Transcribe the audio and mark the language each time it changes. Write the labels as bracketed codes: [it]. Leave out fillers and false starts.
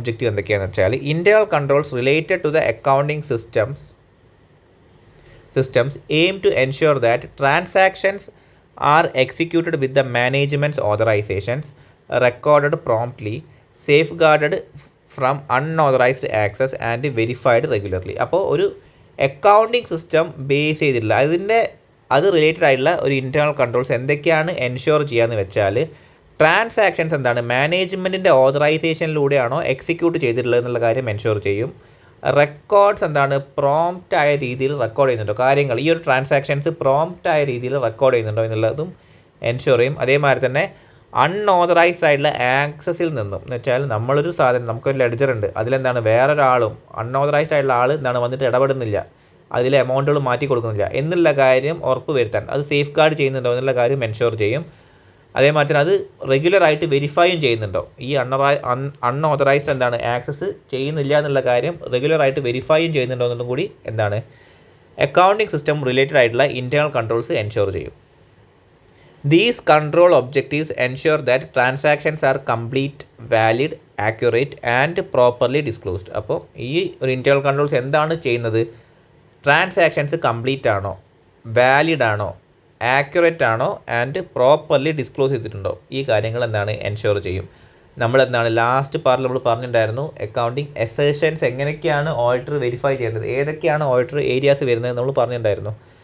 [ml] എന്തൊക്കെയാണെന്ന് വെച്ചാൽ, [en] Internal controls related to the accounting systems aim to ensure that transactions are executed with the management's authorizations, recorded promptly, safeguarded from unauthorised access and verified regularly. [ml] അപ്പോൾ ഒരു accounting system base ചെയ്തിട്ടുള്ള അത് related ആയിട്ടുള്ള ഒരു internal controls എന്തൊക്കെയാണ് ensure ചെയ്യാന്ന് വെച്ചാൽ, transactions എന്താണ് മാനേജ്മെൻറ്റിൻ്റെ ഓതറൈസേഷനിലൂടെയാണോ എക്സിക്യൂട്ട് ചെയ്തിട്ടുള്ളത് എന്നുള്ള കാര്യം എൻഷുർ ചെയ്യും. റെക്കോർഡ്സ് എന്താണ് പ്രോംപ്റ്റായ രീതിയിൽ റെക്കോർഡ് ചെയ്യുന്നുണ്ടോ, കാര്യങ്ങൾ ഈ ഒരു ട്രാൻസാക്ഷൻസ് പ്രോംപ്റ്റായ രീതിയിൽ റെക്കോർഡ് ചെയ്യുന്നുണ്ടോ എന്നുള്ളതും എൻഷുർ ചെയ്യും. അതേമാതിരി തന്നെ അൺഓതറൈസ്ഡ് ആയിട്ടുള്ള ആക്സസിൽ നിന്നും എന്ന് വെച്ചാൽ നമ്മളൊരു സാധനം, നമുക്കൊരു ലെഡ്ജർ ഉണ്ട്, അതിലെന്താണ് വേറൊരാളും അൺഓതറൈസ്ഡ് ആയിട്ടുള്ള ആൾ എന്താണ് വന്നിട്ട് ഇടപെടുന്നില്ല, അതിലെ എമൗണ്ടുകൾ മാറ്റി കൊടുക്കുന്നില്ല എന്നുള്ള കാര്യം ഉറപ്പ് വരുത്താൻ, അത് സേഫ് ഗാർഡ് ചെയ്യുന്നുണ്ടോ എന്നുള്ള കാര്യം എൻഷുർ ചെയ്യും. അതേമാതിരി തന്നെ അത് റെഗുലറായിട്ട് വെരിഫൈയും ചെയ്യുന്നുണ്ടോ, ഈ അൺഓതറൈസ്ഡ് എന്താണ് ആക്സസ് ചെയ്യുന്നില്ല എന്നുള്ള കാര്യം റെഗുലറായിട്ട് വെരിഫൈയും ചെയ്യുന്നുണ്ടോ എന്നുള്ളതും കൂടി എന്താണ് അക്കൗണ്ടിങ് സിസ്റ്റം റിലേറ്റഡ് ആയിട്ടുള്ള ഇൻറ്റേർണൽ കൺട്രോൾസ് എൻഷുർ ചെയ്യും. [en] These control objectives ensure that transactions are complete, valid, accurate and properly disclosed. [ml] അപ്പോൾ ഈ ഒരു ഇൻറ്റേർണൽ കൺട്രോൾസ് എന്താണ് ചെയ്യുന്നത്, ട്രാൻസാക്ഷൻസ് കംപ്ലീറ്റ് ആണോ, വാലിഡ് ആണോ, ആക്യുറേറ്റ് ആണോ ആൻഡ് പ്രോപ്പർലി ഡിസ്ക്ലോസ് ചെയ്തിട്ടുണ്ടോ, ഈ കാര്യങ്ങൾ എന്താണ് എൻഷുർ ചെയ്യും. നമ്മളെന്താണ് ലാസ്റ്റ് പാർട്ടിൽ നമ്മൾ പറഞ്ഞിട്ടുണ്ടായിരുന്നു അക്കൗണ്ടിങ് എസേഷൻസ് എങ്ങനെയൊക്കെയാണ് ഓഡിറ്റർ വെരിഫൈ ചെയ്യേണ്ടത്, ഏതൊക്കെയാണ് ഓഡിറ്റർ ഏരിയാസ് വരുന്നത് നമ്മൾ പറഞ്ഞിട്ടുണ്ടായിരുന്നു.